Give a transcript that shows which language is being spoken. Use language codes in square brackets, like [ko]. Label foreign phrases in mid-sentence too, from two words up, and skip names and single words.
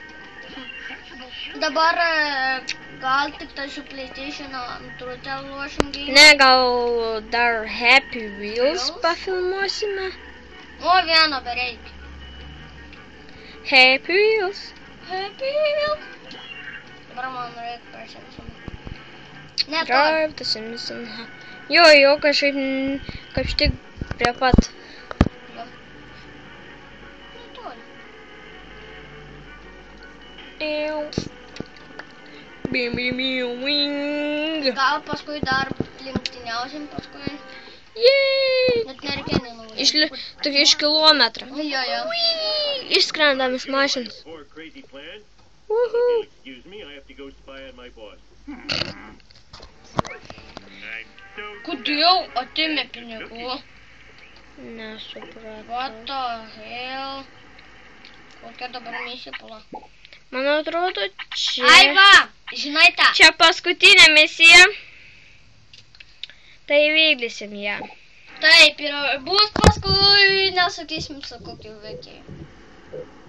[lt] Dabar gal tik tai su PlayStation 2 lošim gėjimą. Ne, gal dar Happy Wheels pafilmuosime. O, vieno bereikia. Happy Wheels. Happy Wheels. Dabar man reikia per Simpsoną. Ne, to. [en] Drive the Simpson. [lt] Jo, kažkaip štik prie pat. Netoli. Bim, bim, bim, wing. Gal paskui dar lenktyniausim paskui. Yay! Net nereikia nenuvažiuoti. Tokia iš kilometrą. Jo. Išskrendam iš mašinos. [en] Or crazy plan. Woohoo! If you'll excuse me, I have to go spy on my boss. I'm so [lt] Kodėl atėmė pinigų? Nesupratau. [en] What the hell? [lt] Kokia dabar misija pala? Man atrodo, čia... Ai va, žinai tą. Čia paskutinė misija. Tai vykdysim ją. Taip, ir bus paskui, nesakysim su kokiu veikėju.